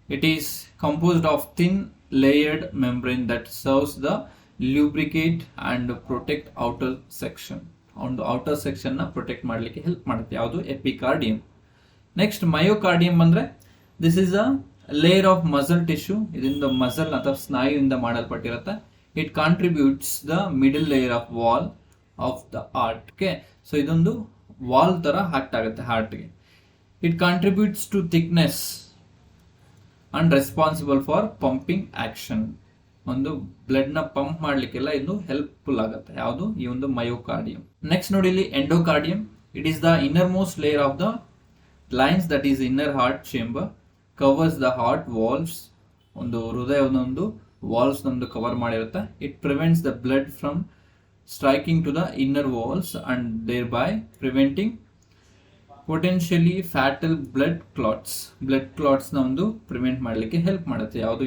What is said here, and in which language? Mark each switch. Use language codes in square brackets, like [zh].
[en] It is composed of thin layered membrane that serves the lubricate and protect outer section. On the outer section na protect [kn] ಮಾಡಲಿಕ್ಕೆ help ಮಾಡುತ್ತೆ. ಯಾವುದು? ಎಪಿಕಾರ್ಡಿಯಂ. [en] Next myocardium ಅಂದ್ರೆ this is a layer of muscle tissue. [kn] ಇದರಿಂದ muscle ಅಥವಾ ಸ್ನಾಯುವಿಂದ ಮಾಡಲ್ಪಟ್ಟಿರುತ್ತೆ. [en] It contributes the middle layer of wall of the heart. [kn] Okay, so ಇದೊಂದು wall ತರ act ಆಗುತ್ತೆ ಹಾರ್ಟ್ಗೆ. [en] It contributes to thickness and responsible for pumping action. [kn] ಒಂದು blood ನ pump ಮಾಡ್ಲಿಕ್ಕೆಲ್ಲ ಇದು helpful ಆಗುತ್ತೆ. ಯಾವುದು? ಈ ಒಂದು ಮಯೋಕಾರ್ಡಿಯಂ. [en] next [kn] ನೋಡಿ ಇಲ್ಲಿ [en] Endocardium. It is the innermost layer of the lines that is inner heart chamber, covers the heart valves. [kn] ಒಂದು ಹೃದಯದೊಂದು ವಾಲ್ವ್ಸ್ ನಮ್ದು cover ಮಾಡಿರುತ್ತೆ. [en] it prevents the blood from striking to the inner walls and thereby preventing potentially fatal blood clots [kn] ನ ಒಂದು prevent ಮಾಡಲಿಕ್ಕೆ help ಮಾಡುತ್ತೆ. ಯಾವುದು?